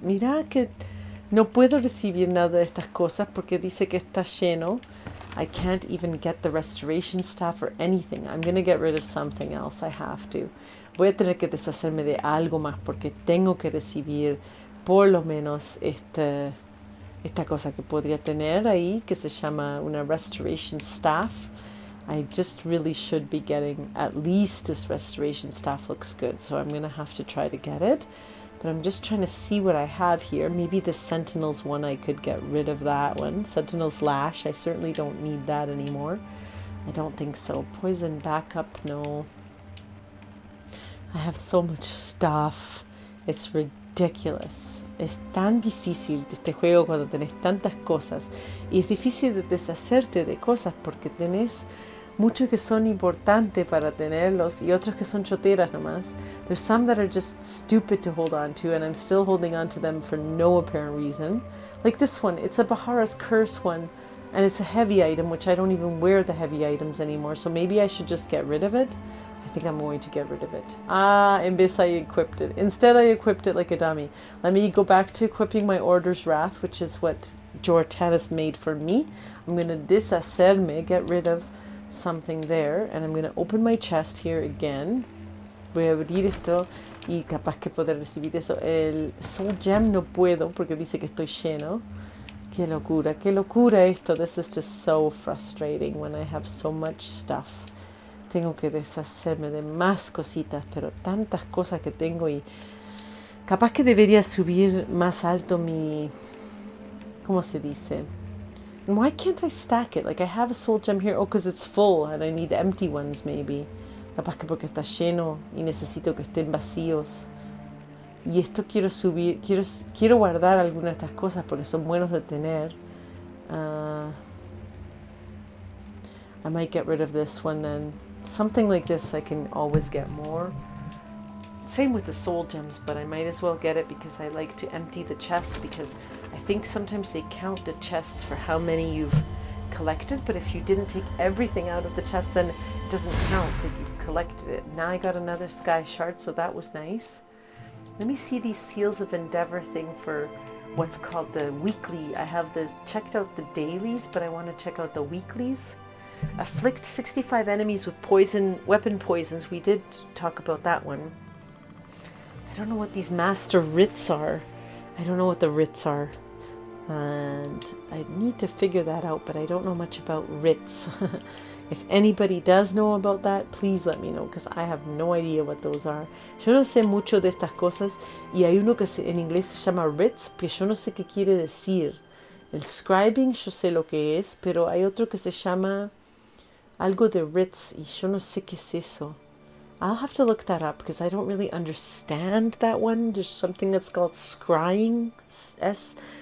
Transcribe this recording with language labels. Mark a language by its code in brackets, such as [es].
[es] Mira que no puedo recibir nada de estas cosas porque dice que está lleno. [en] I can't even get the restoration staff or anything. I'm going to get rid of something else. I have to. Voy a tener que deshacerme de algo más porque tengo que recibir por lo menos esta cosa que podría tener ahí que se llama una restoration staff. I just really should be getting at least this restoration staff. Looks good, so I'm going to have to try to get it. But I'm just trying to see what I have here. Maybe the Sentinel's one, I could get rid of that one. Sentinel's Lash, I certainly don't need that anymore. I don't think so. Poison backup, no. I have so much stuff. It's ridiculous. [es] Es tan difícil este juego cuando tenés tantas cosas. Y es difícil de deshacerte de cosas porque tenés muchos que son importantes para tenerlos y otros que son choteras nomás. [en] There's some that are just stupid to hold on to, and I'm still holding on to them for no apparent reason. Like this one, it's a Bahara's Curse one, and it's a heavy item, which I don't even wear the heavy items anymore, so maybe I should just get rid of it. I think I'm going to get rid of it. [es] En vez [en] I equipped it. Instead I equipped it like a dummy. Let me go back to equipping my Order's Wrath, which is what Jortanis made for me. I'm going to [es] deshacerme, [en] get rid of something there, and I'm going to open my chest here again. [es] Voy a abrir esto y capaz que poder recibir eso. El Soul Gem no puedo porque dice que estoy lleno. Qué locura esto. [en] This is just so frustrating when I have so much stuff. [es] Tengo que deshacerme de más cositas, pero tantas cosas que tengo y capaz que debería subir más alto mi... ¿Cómo se dice? [en] Why can't I stack it? Like, I have a soul gem here. Oh, because it's full and I need empty ones, maybe. [es] Capaz que porque está lleno y necesito que estén vacíos. Y esto quiero subir. Quiero guardar algunas de estas cosas porque son buenos de tener. [en] I might get rid of this one then. Something like this I can always get more. Same with the soul gems, but I might as well get it because I like to empty the chest because I think sometimes they count the chests for how many you've collected, but if you didn't take everything out of the chest, then it doesn't count that you've collected it. Now I got another sky shard, so that was nice. Let me see these Seals of Endeavor thing for what's called the weekly. I have checked out the dailies, but I want to check out the weeklies. Afflict 65 enemies with weapon poisons. We did talk about that one. I don't know what these master writs are. I don't know what the writs are. And I need to figure that out, but I don't know much about writs. If anybody does know about that, please let me know, because I have no idea what those are. [es] Yo no sé mucho de estas cosas, y hay uno que en inglés se llama writs, que yo no sé qué quiere decir. El scribing yo sé lo que es, pero hay otro que se llama algo de writs, y yo no sé qué es eso. [en] I'll have to look that up because I don't really understand that one. There's something that's called scrying, S-C-R-Y-I-N-G.